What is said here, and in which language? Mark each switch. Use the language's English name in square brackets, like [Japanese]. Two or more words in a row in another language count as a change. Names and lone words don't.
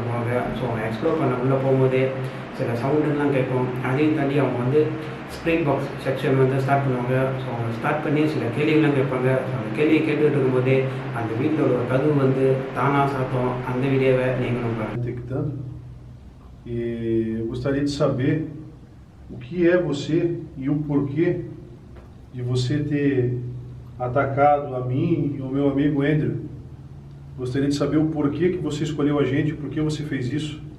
[Tamil] ஸோ அவங்க எக்ஸ்ப்ளோர் பண்ண உள்ளே போகும்போதே சில சவுண்டுலாம் கேட்கும். அதையும் தாண்டி அவங்க வந்து [English] spirit box section [Tamil] வந்து ஸ்டார்ட் பண்ணுவாங்க. ஸோ அவங்க ஸ்டார்ட் பண்ணி சில கேள்விகள்லாம் கேட்பாங்க. ஸோ அந்த கேள்வியை கேட்டுகிட்டு இருக்கும்போதே அந்த வீட்டில் ஒரு கதவு வந்து தானாக சாத்தம். அந்த வீடியோவை நீங்களும் பாருங்கள். [Portuguese] Detectando. E eu gostaria de saber o que é você e o porquê de você ter atacado a mim e o meu amigo Andrew. Gostaria de saber o porquê que você escolheu a gente, por que você fez isso.